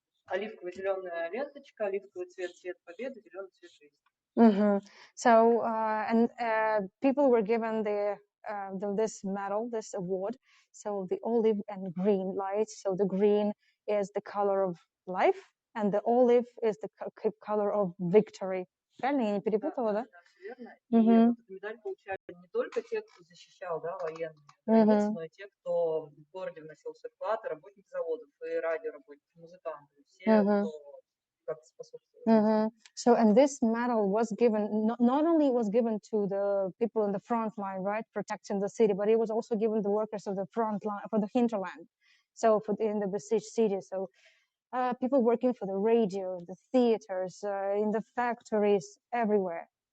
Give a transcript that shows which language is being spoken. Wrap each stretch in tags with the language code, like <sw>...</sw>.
<ru>Оливково-зеленая ленточка, оливковый цвет, цвет победы, зеленый цвет жизни.</ru> <en>So, and people were given this medal, this award. So the olive and green light. So the green is the color of life, and the olive is the color of victory.</en> <ru>Правильно, я не перепутала, да? верно. И вот эту медаль получали не только те, кто защищал, да, военные границы, но и те, кто в городе вносил свой вклад, и работники заводов, и радиоработники, музыканты, все, кто как-то способствовал.</ru> <en>So, and this medal was given, not only was given to the people in the front line, right, protecting the city, but it was also given the workers of the front line, for the hinterland. So, in the besieged city. So, people working for the radio, the theaters, in the factories, everywhere.</en>